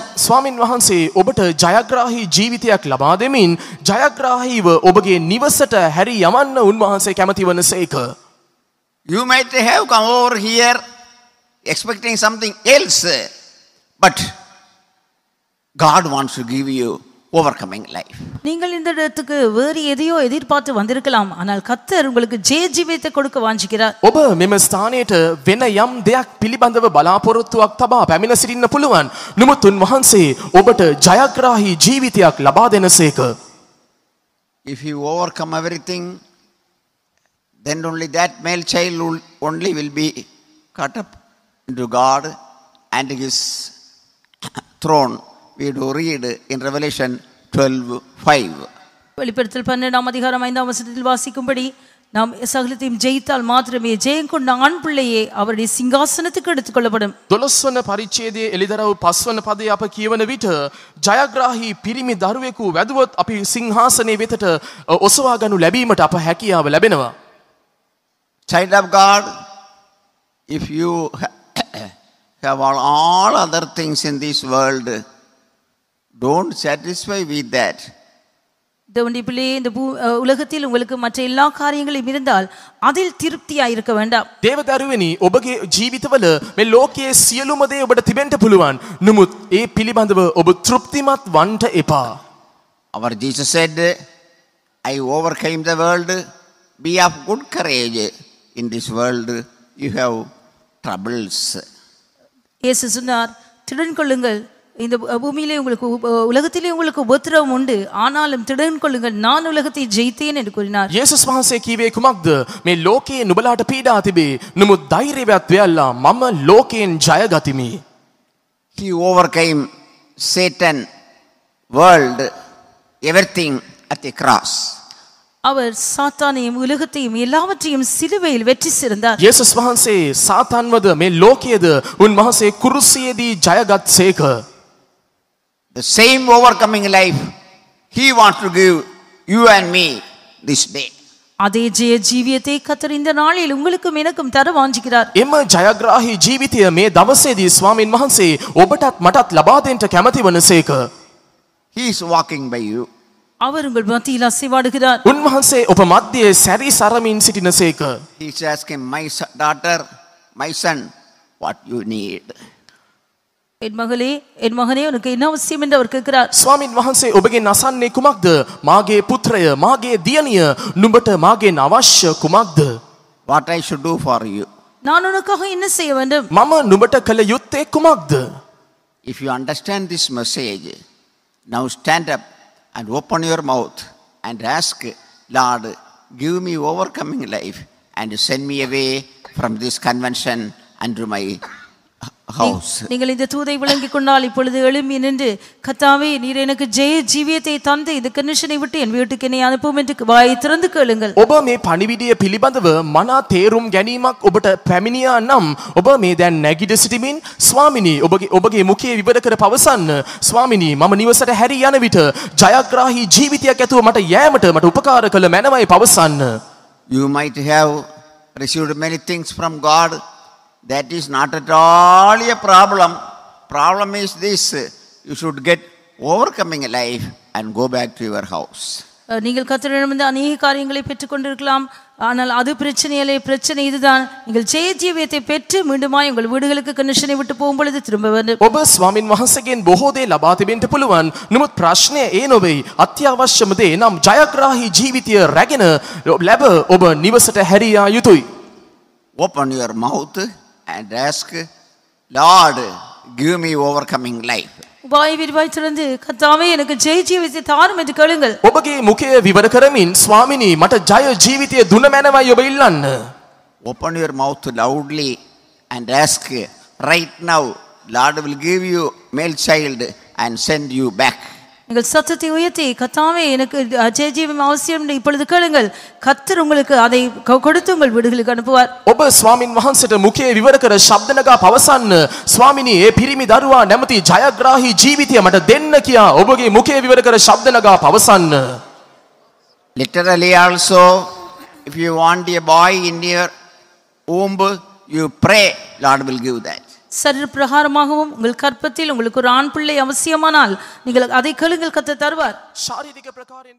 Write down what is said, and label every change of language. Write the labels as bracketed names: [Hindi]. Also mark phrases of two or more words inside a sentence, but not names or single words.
[Sinhala] ස්වාමින් වහන්සේ ඔබට ජයග්‍රාහී ජීවිතයක් ලබා දෙමින් ජයග්‍රාහීව ඔබගේ නිවසට හැරි යවන්න උන්වහන්සේ කැමති වනසේක. [English] You might have come over here expecting something else, but God wants to give you overcoming life. [Tamil] நீங்கள் இந்த இடத்துக்கு வேறு எதையோ எதிர்பார்த்து வந்திருக்கலாம், ஆனால் கர்த்தர் உங்களுக்கு ஜீவியத்தை கொடுக்க வாஞ்சிக்கிறார். [Sinhala] ඔබ මෙම ස්ථානයට වෙන යම් දෙයක් පිළිබඳව බලාපොරොත්තුවක් තබා පැමිණ සිටින්න පුළුවන්. නමුත් උන්වහන්සේ ඔබට ජයග්‍රාහී ජීවිතයක් ලබා දෙනසේක. [English] If you overcome everything, then only that male child only will be caught up into God and his throne. We do read in Revelation 12:5. [Tamil] வெளிப்படுத்தல் 12ஆம் அதிகாரம் 5ஆம் வசனத்தில் வாசிக்கும்படி நாம் சகலத்தையும் ஜெயித்தால் மாத்திரமே ஜெயம் கொண்ட ஆண் பிள்ளையே அவருடைய சிங்காசனத்துக்கு எடுத்துக்கொள்ளப்படும். [Sinhala] 12 වන පරිච්ඡේදයේ එළිදරව් 5 වන පදයේ අප කියවන විට ජයග්‍රාහී පිරිමි දරුවෙකු වැදුවොත් අපි සිංහාසනයේ වෙතට ඔසවා ගනු ලැබීමට අප හැකියාව ලැබෙනවා. [English] Child of God, if you have all other things in this world, don't satisfy with that. [Tamil] தேவனுடைய பிள்ளையே, இந்த உலகத்தில் உங்களுக்கு மற்ற எல்லா காரியங்களும் இருந்தால் அதில் திருப்தியாக இருக்க வேண்டாம். [Sinhala] දේවදරුවනි, ඔබගේ ජීවිතවල මේ ලෝකයේ සියලුම දේ ඔබට තිබෙන්න පුළුවන්. නමුත් ඒ පිළිබඳව ඔබ තෘප්තිමත් වන්ට එපා. [English] Our Jesus said, I overcame the world. Be of good courage. In this world you have troubles. [Tamil] இயேசு சொன்னார், திடன் கொள்ளுங்கள், இந்த பூமியிலே உங்களுக்கு உலகத்திலே உங்களுக்கு உபத்திரவம் உண்டு, ஆனாலும் திடன் கொள்ளுங்கள், நான் உலகத்தை ஜெயித்தேன் என்று கூறினார். [Sinhala] යේසුස් වහන්සේ කීවේ කුමක්ද? මේ ලෝකයේ නුඹලාට පීඩා තිබේ. නමුත් ධෛර්යවත් වෙයල්ලා මම ලෝකයෙන් ජය ගතිමි. [English] He overcame Satan, world, everything at the cross. [Tamil] அவர் சாத்தானையும் உலகத்தையும் எல்லாவற்றையும் சிலுவையில் வெற்றி சிறந்தார். [Sinhala] යේසුස් වහන්සේ සාතන්වද මේ ලෝකයේද උන්වහන්සේ කුරුසියේදී ජයගත්සේක. [English] The same overcoming life he wants to give you and me this day. [Tamil] அதே ஜீவியத்தை கர்த்தர் இந்த நாளில் உங்களுக்கும் எனக்கும் தர வாஞ்சிக்கிறார். [Sinhala] එම ජයග්‍රාහී ජීවිතය මේ දවසේදී ස්වාමින් වහන්සේ ඔබටත් මටත් ලබා දෙන්න කැමති වනසේක. [English] He is walking by you. [Tamil] அவர் உங்கள் மத்தியில் அசைவாடுகிறார். [Sinhala] උන්වහන්සේ ඔබ මැද්දේ සැරි සරමින් සිටිනසේක. [English] He is asking, my daughter, my son, what you need. [Tamil] என் மகளே, என் மகனே, உனக்கு என்ன அவசியம் என்று அவர் கேட்கிறார். [Sinhala] ස්වාමින් වහන්සේ ඔබගෙන් අසන්නේ කුමක්ද? මාගේ පුත්‍රය, මාගේ දියණිය, නුඹට මාගෙන් අවශ්‍ය කුමක්ද? [English] What I should do for you. [Tamil] நான் உனக்காக என்ன செய்ய வேண்டும்? [Sinhala] මම නුඹට කළ යුත්තේ කුමක්ද? [English] If you understand this message, now stand up and open your mouth and ask, Lord, give me overcoming life and send me away from this convention and to my house. [Tamil] நீங்கள் இந்த தூதை விளங்கிக் கொண்டால் இப்பொழுது எழும்பி நின்று, கர்த்தாவே, நீர் எனக்கு ஜீவியத்தை தந்து இந்த கன்வென்ஷனை விட்டு என் வீட்டுக்கு என்னை அனுப்பும் என்று வாயை திறந்து கேளுங்கள். [Sinhala] ඔබ මේ පණිවිඩය පිළිබඳව මනා තේරුම් ගැනීමක් ඔබට පැමිණියා නම් ඔබ මේ දැන් නැගිට සිටමින්, ස්වාමිනී, ඔබගේ මුඛයේ විවර කර පවසන්න, ස්වාමිනී, මම නිවසට හැරී යන විට ජයග්‍රාහී ජීවිතයක් ඇතුව මට යෑමට මට උපකාර කළ මැනවයි පවසන්න. [English] You might have received many things from God, that is not at all a problem. Problem is this: you should get overcoming life and go back to your house. [Tamil] நீங்கள் கர்த்தரிடமிருந்து அநேக காரியங்களை பெற்றுக்கொண்டிருக்கலாம், ஆனால் அது பிரச்சனையிலே. பிரச்சனை இதுதான், நீங்கள் ஜெய ஜீவியத்தை பெற்று மீண்டுமாய் உங்கள் வீடுகளுக்கு கண்டிஷனை விட்டு போகும் பொழுது திரும்ப வேண்டும். [Sinhala] ඔබ ස්වාමින් වහන්සේගෙන් බොහෝ දේ ලබා තිබෙන්න පුළුවන්. නමුත් ප්‍රශ්නය ඒ නොවේ. අත්‍යවශ්‍යම දේ නම් ජයග්‍රාහී ජීවිතය රැගෙන ලැබ ඔබ නිවසට හැරියා යුතුයි. [English] Open your mouth and ask, Lord, give me overcoming life. [Tamil] வாய் விரிவாய் திறந்து கர்த்தாவே எனக்கு ஜெய ஜீவியத்தை தாரும் என்று கேளுங்கள். [Sinhala] ඔබගේ මුඛය විවර කරමින් ස්වාමිනී මට ජය ජීවිතය දුන මැනවයි ඔබ ඉල්ලන්න. [English] Open your mouth loudly and ask, right now, Lord will give you male child and send you back. [Tamil] நீங்கள் சத்தத்தை உயர்த்தி கர்த்தாவே எனக்கு ஜெய ஜீவியம் அவசியம் என்று இப்பொழுது கேளுங்கள். கர்த்தர் உங்களுக்கு அதை கொடுத்து உங்கள் வீடுகளுக்கு அனுப்புவார். [Sinhala] ඔබ ස්වාමින් වහන්සේට මුඛය විවර කර ශබ්ද නගා පවසන්න, ස්වාමිනී ඒ පිරිමි දරුවා නැමැති ජයග්‍රාහී ජීවිතය මට දෙන්න කියා ඔබගේ මුඛය විවර කර ශබ්ද නගා පවසන්න. [English] Literally also, if you want a boy in your womb, you pray, Lord will give that. [Tamil] சரீர பிரகாரமாகவும் உங்கள் கற்பத்தில் உங்களுக்கு ஒரு ஆண் பிள்ளை அவசியமானால் நீங்கள் அதை கேளுங்கள், கர்த்தர் தருவார். [Sinhala] ශාරීරික ප්‍රකාරයෙන්